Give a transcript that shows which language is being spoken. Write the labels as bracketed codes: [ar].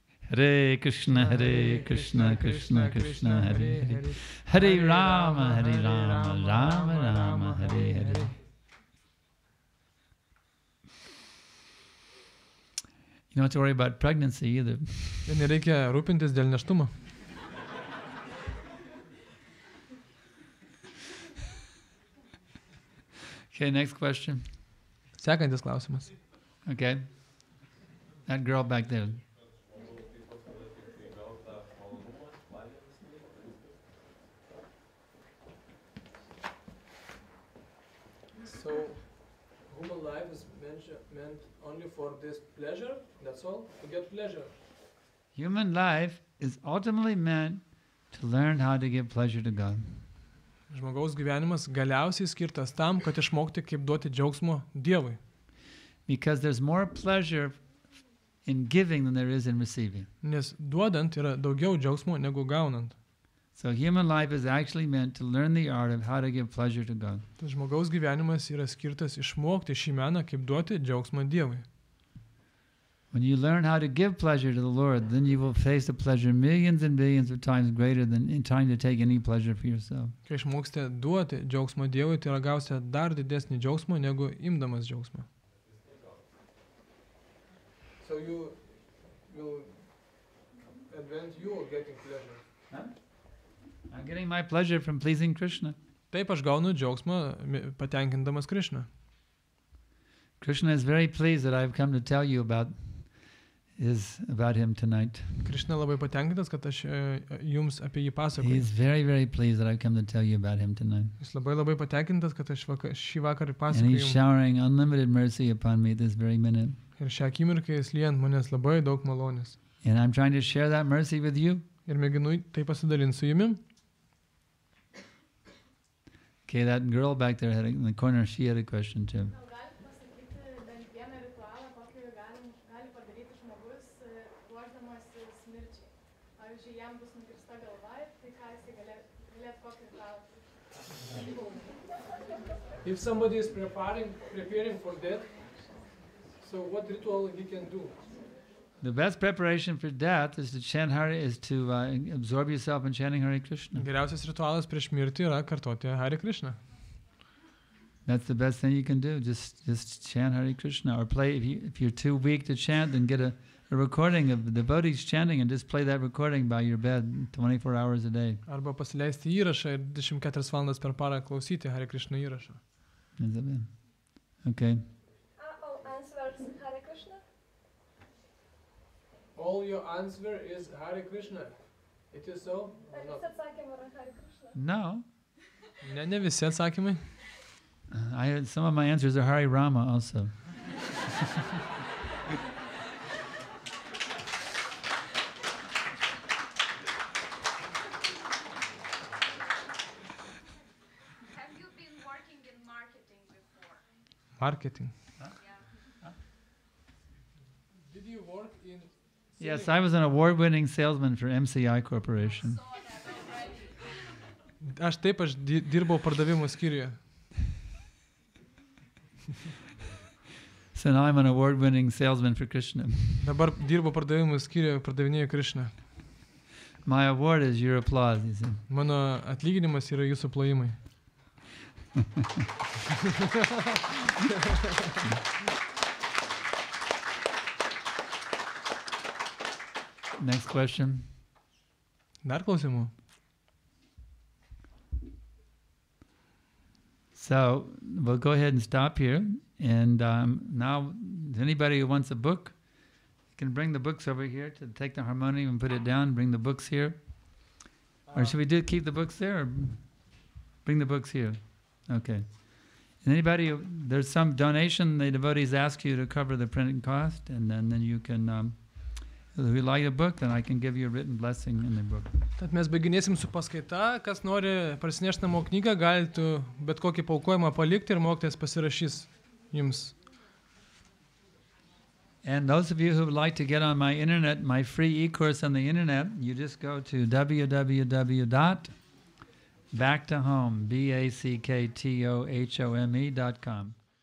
[sa] Hare Krishna, Hare Krishna, Krishna Krishna, Hare Hare, Hare Rama, Rama Rama, Hare Hare. [en] You don't have to worry about pregnancy either. [lt] Ir nereikia rūpintis dėl neštumo. [en] Okay, next question. [lt] Sekantis klausimas. [en] Okay. That girl back there. So, human life is meant only for this pleasure, that's all, to get pleasure. Human life is ultimately meant to learn how to give pleasure to God. [lt] Žmogaus gyvenimas galiausiai skirtas tam, kad išmokti, kaip duoti džiaugsmo Dievui. [en] Because there's more pleasure in giving than there is in receiving. [lt] Nes duodant yra daugiau džiaugsmo negu gaunant. [en] So human life is actually meant to learn the art of how to give pleasure to God. [lt] Tai žmogaus gyvenimas yra skirtas išmokti šį meną, kaip duoti džiaugsmą Dievui. [en] When you learn how to give pleasure to the Lord, then you will face a pleasure millions and billions of times greater than in trying to take any pleasure for yourself. [lt] Kai išmoksite duoti džiaugsmo Dievui, tai gausite dar didesnį džiaugsmą negu imdamas džiaugsmą. [en] So you will advance you getting pleasure. Huh? I'm getting my pleasure from pleasing Krishna. [lt] Taip aš gaunu džiaugsmą patenkindamas Krishną. [en] Krishna is very pleased that I've come to tell you about him tonight. [lt] Krishna labai patenkintas, kad aš jums apie jį pasakoju. [en] He's very, very pleased that I've come to tell you about him tonight. [lt] Jis labai patenkintas, kad aš šį vakarą [en] And [lt] pasakoju. [en] he's showering unlimited mercy upon me this very minute. [lt] Ir šią akimirką jis lyja ant manęs labai daug malonės. [en] And I'm trying to share that mercy with you. [lt] Ir mėginu tai pasidalinti su jumi. [en] Okay, that girl back there in the corner, she had a question too. If somebody is preparing for death, so what ritual he can do? The best preparation for death is to chant Hare, is to absorb yourself in chanting Hare Krishna. [lt] Geriausias ritualas prieš mirtį yra kartoti Hare Krishna. [en] That's the best thing you can do. Just chant Hare Krishna, or play. If you're too weak to chant, then get a recording of the devotees chanting and just play that recording by your bed 24 hours a day. [lt] Arba pasileisti įrašą ir 24 valandas per parą klausyti Hare Krishna įrašą. [en] Okay. All answers Hare Krishna? All your answer is Hare Krishna. It is so? Or not? [lt] Atsakymai yra Hare Krishna. [en] No. [lt] Ne visi atsakymai. [en] Some of my answers are Hare Rama also. Have you been working in marketing before? Marketing. Did you work in... Yes, I was an award-winning salesman for MCI Corporation. [lt] Aš dirbau pardavimų skyriuje. [en] So now I'm an award-winning salesman for Krishna. [lt] Dabar dirbu pardavimų skyriuje, pardavinėju Krishną. [en] My award is your applause, you see. [lt] Mano atlyginimas yra jūsų plojimai. [en] Next question. [lt] Dar klausimų? [en] So we'll go ahead and stop here. And now, anybody who wants a book, you can bring the books over here to take the harmonium and put it down. Bring the books here. Or should we keep the books there, or bring the books here? Okay. And anybody, there's some donation the devotees ask you to cover the printing cost, and then you can, So if you like a book, then I can give you a written blessing in the book. [lt] Tad mes baiginėsim su paskaita, kas nori parsinešti namo knygą, galite bet kokį paaukojimą palikti ir mokytojas pasirašys jums. [en] And those of you who would like to get on my internet, my free e-course on the internet, you just go to www.backtohome.com.